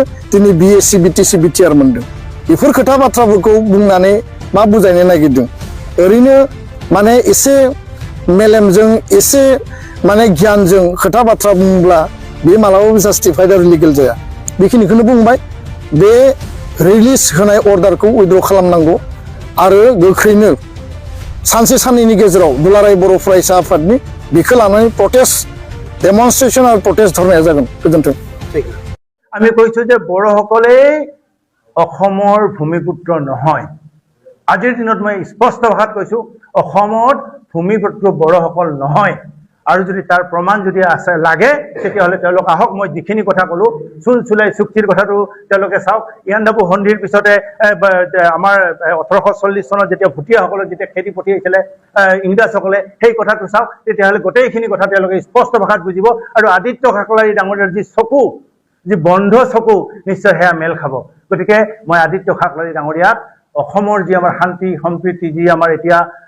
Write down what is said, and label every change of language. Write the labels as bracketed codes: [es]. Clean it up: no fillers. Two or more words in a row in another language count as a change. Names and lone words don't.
[brx] दिनै बिएसि बिटिसि बिटिआर मोनदों बेफोर खोथा बाथ्राफोरखौ बुंनानै मा बुजायनो नागिरदों ओरैनो माने एसे मेलेमजों एसे माने गियानजों खोथा बाथ्रा बुङोब्ला बे मालाबाबो जास्टिफाइड आरो लिगेल जाया बेखिनिखौनो बुंबाय बे रिलिज होनाय अर्डारखौ उइथड्र खालामनांगौ आरो गोख्रैनो सानसे साननैनि गेजेराव दुलाराय बर' फरायसा आफादनि बेखौ लानानै [en] protest demonstration [brx] आरो प्रटेस्ट धरनाया जागोन गोजोन्थों [as] আমি কৈছো যে বড়োসকলেই অসমৰ ভূমিপুত্ৰ নহয় আজিৰ দিনত মই স্পষ্ট ভাষাত কৈছো অসমত ভূমিপুত্ৰ বড়োসকল নহয় আৰু যদি তাৰ প্ৰমাণ যদি আছে লাগে তেতিয়াহ'লে তেওঁলোক আহক মই যিখিনি কথা ক'লো চুলচুলাই চুক্তিৰ কথাটো তেওঁলোকে চাওক ইয়াণ্ডাবু সন্ধিৰ পিছতে আমাৰ 1840 চনত যেতিয়া ভুটীয়াসকলক যেতিয়া খেদি পঠিয়াইছিলে ইংৰাজসকলে সেই কথাটো চাওক তেতিয়াহ'লে গোটেইখিনি কথা তেওঁলোকে স্পষ্ট ভাষাত বুজিব আৰু আদিত্য কাকলাৰী ডাঙৰীয়াৰ যি চকু যি বন্ধ চকু নিশ্চয় হেয়া মেল খাব গতিকে মই আদিত্য কাকলাৰী ডাঙৰীয়াক অসমৰ যি আমাৰ শান্তি সম্প্ৰীতি যি আমাৰ এতিয়া